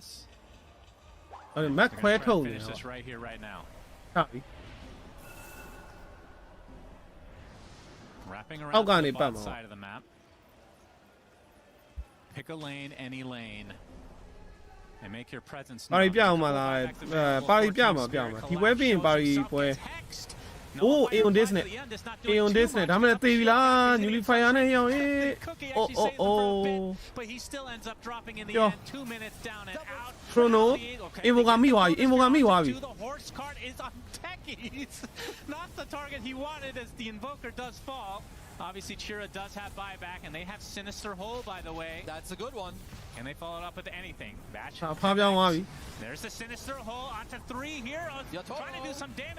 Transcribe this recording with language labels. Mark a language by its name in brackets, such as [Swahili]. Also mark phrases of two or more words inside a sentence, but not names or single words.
[English] Mac finish this right here, right now. Wrapping around the bottom side of the map. Pick a lane, any lane, and make your presence known. [Burmese] ပါရီပြအောင်မလားပါရီပြမှာဒီပွဲပြီးရင်ပါရီပွဲ Oh, Aeon Disc နဲ့ Aeon Disc နဲ့ဒါမှလည်းသေပြီလား Nullifier နဲ့ရောအေး [English] But he still ends up dropping in the end. 2 minutes down and out. [Burmese] Chrono Evo ကမိသွားပြီ Evo ကမိသွားပြီ [English] The horse cart is on techies. Not the target he wanted as the Invoker does fall. Obviously, Chira does have buyback, and they have Sinister Hole, by the way. That's a good one. Can they follow it up with anything? Batch. There's the Sinister Hole onto 3 here. Trying to do some damage.